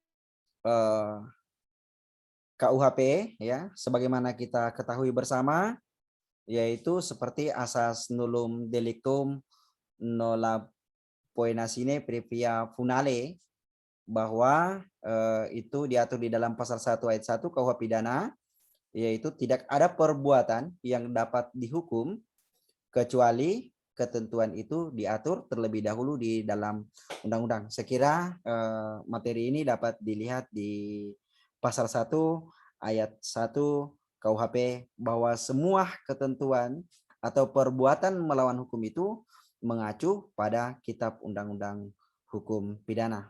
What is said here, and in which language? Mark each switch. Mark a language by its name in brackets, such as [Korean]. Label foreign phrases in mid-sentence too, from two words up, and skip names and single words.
[Indonesian] KUHP ya, sebagaimana kita ketahui bersama, yaitu seperti asas [Latin] nullum delictum nolla poena sine previa funale, [Indonesian] bahwa itu diatur di dalam pasal 1 ayat 1 KUH pidana, yaitu tidak ada perbuatan yang dapat dihukum kecuali ketentuan itu diatur terlebih dahulu di dalam undang-undang. Sekira materi ini dapat dilihat di pasal 1 ayat 1 KUHP, bahwa semua ketentuan atau perbuatan melawan hukum itu mengacu pada kitab undang-undang hukum pidana.